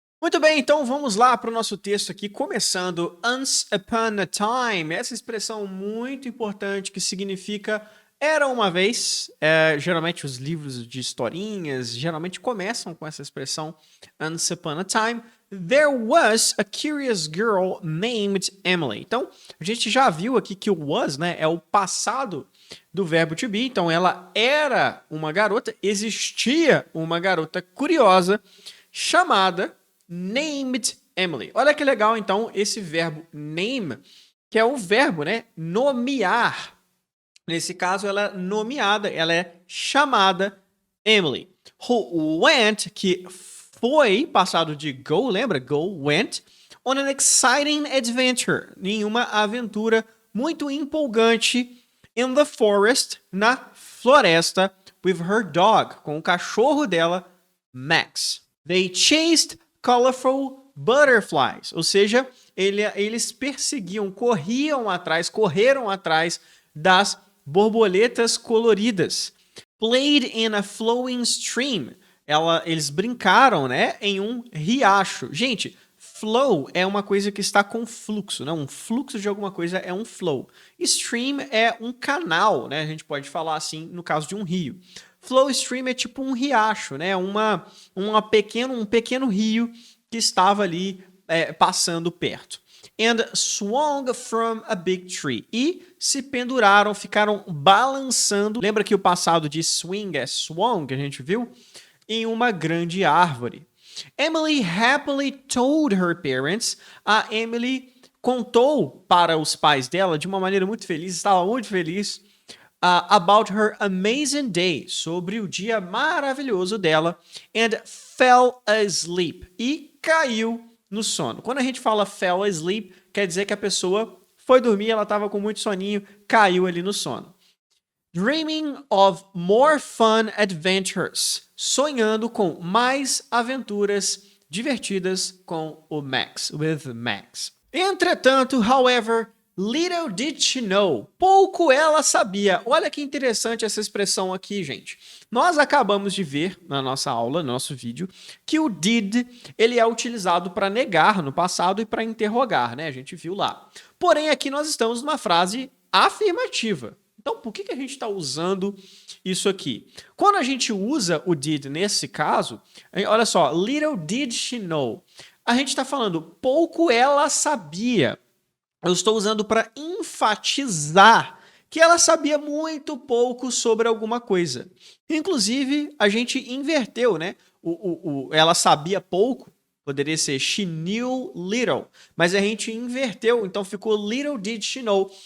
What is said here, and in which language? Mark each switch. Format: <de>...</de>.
<pt>Muito bem, então vamos lá para o nosso texto aqui, começando</pt> <en>once upon a time.</en> <pt>Essa expressão muito importante que significa era uma vez. Geralmente os livros de historinhas geralmente começam com essa expressão</pt> <en>once upon a time. There was a curious girl named Emily.</en> <pt>Então, a gente já viu aqui que o was, né, é o passado do verbo to be. Então, ela era uma garota, existia uma garota curiosa chamada named Emily. Olha que legal, então, esse verbo name, que é o verbo, né, nomear. Nesse caso, ela é nomeada, ela é chamada Emily.</pt> <en>Who went,</en> <pt>que foi passado de go, lembra?</pt> <en>Go, went, on an exciting adventure,</en> <pt>em uma aventura muito empolgante</pt> <en>in the forest,</en> <pt>na floresta,</pt> <en>with her dog,</en> <pt>com o cachorro dela, Max.</pt> <en>They chased colorful butterflies,</en> <pt>ou seja, eles perseguiam, correram atrás das borboletas coloridas.</pt> <en>Played in a flowing stream.</en> <pt>Eles brincaram, né, em um riacho. Gente, flow é uma coisa que está com fluxo, né? Um fluxo de alguma coisa é um flow. Stream é um canal, né? A gente pode falar assim no caso de um rio. Flow stream é tipo um riacho, né? Um pequeno rio que estava ali passando perto.</pt> <en>And swung from a big tree.</en> <pt>E se penduraram, ficaram balançando. Lembra que o passado de swing é swung, que a gente viu? Em uma grande árvore.</pt> <en>Emily happily told her parents.</en> <pt>A Emily contou para os pais dela de uma maneira muito feliz, estava muito feliz,</pt> <en>about her amazing day,</en> <pt>sobre o dia maravilhoso dela,</pt> <en>and fell asleep,</en> <pt>e caiu no sono. Quando a gente fala fell asleep, quer dizer que a pessoa foi dormir, ela estava com muito soninho, caiu ali no sono.</pt> <en>Dreaming of more fun adventures.</en> <pt>Sonhando com mais aventuras divertidas com o Max,</pt> <en>with Max.</en> <pt>Entretanto, however, little did she know. Pouco ela sabia. Olha que interessante essa expressão aqui, gente. Nós acabamos de ver na nossa aula, no nosso vídeo, que o did, ele é utilizado para negar no passado e para interrogar, né? A gente viu lá. Porém, aqui nós estamos numa frase afirmativa. Então, por que a gente está usando isso aqui? Quando a gente usa o did nesse caso, olha só,</pt> <en>little did she know.</en> <pt>A gente está falando, pouco ela sabia. Eu estou usando para enfatizar que ela sabia muito pouco sobre alguma coisa. Inclusive, a gente inverteu, né? Ela sabia pouco. Poderia ser</pt> <en>she knew little,</en> <pt>mas a gente inverteu, então ficou</pt> <en>little did she know.</en>